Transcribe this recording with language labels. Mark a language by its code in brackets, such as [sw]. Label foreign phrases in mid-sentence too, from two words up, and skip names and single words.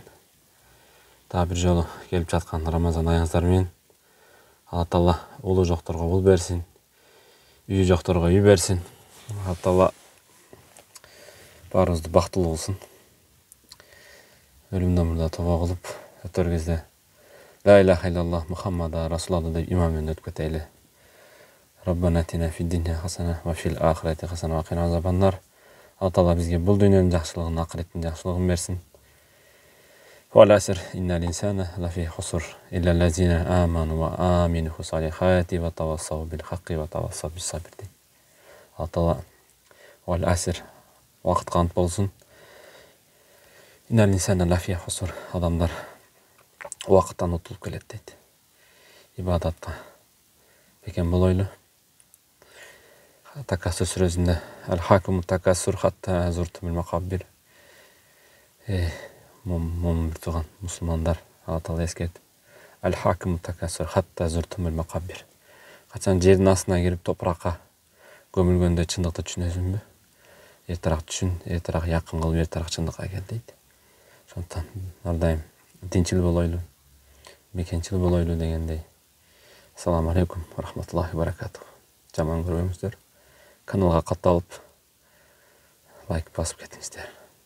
[ky] Дагы бир жолу келип жаткан Рамазан айыңыздар менен Алла Таала улуу жокторго ул берсин, үйү жокторго үй берсин. Алла Таала баарыбызды бактылуу кылсын. Өлүмдөн мурда тоба кылып, өтөр кезде [ar] لا إله إلا الله محمد رسول الله [ky] деп иман менен өтүп кетели. [ar] ربنا آتنا في الدنيا حسنة وفي الآخرة حسنة وقنا عذاب النار. [ky] Алла Таала бизге бул дүйнөнүн жакшылыгын, акыреттин жакшылыгын берсин. [ar] والعصر إن الإنسان لفي خسر إلا الذين آمنوا وآمنوا الصالحات وتواصوا بالحق وتواصوا بالصبر. [ky] Алла Таала [ar] والعصر [ky] вакытка ант болсун. [ar] إن الإنسان لفي خسر, [ky] адамдар вакыттан утулуп келет дейт. Ибадатка бекен болойлу. [ar] Такассур сүрөсүндө ألهاكم التكاثر حتى زرتم المقابر. [ky] Момун бир тууган мусулмандар, Алла Таала эскертип, [ar] ألهاكم التكاثر حتى زرتم المقابر. [ky] Качан жердин астына кирип топуракка көмүлгөндө чындыкты түшүнөсүңбү? Эртераак түшүн, эртераак якын кылып, эртераак чындыкка кел дейт. Ошондуктан ар дайым динчил болойлу, мекенчил болойлу дегендей. [ar] السلام عليكم رحمة الله بركاته. [ky] Жаман көрбөңүздөр. Каналга катталып, лайк басып кетиңиздер.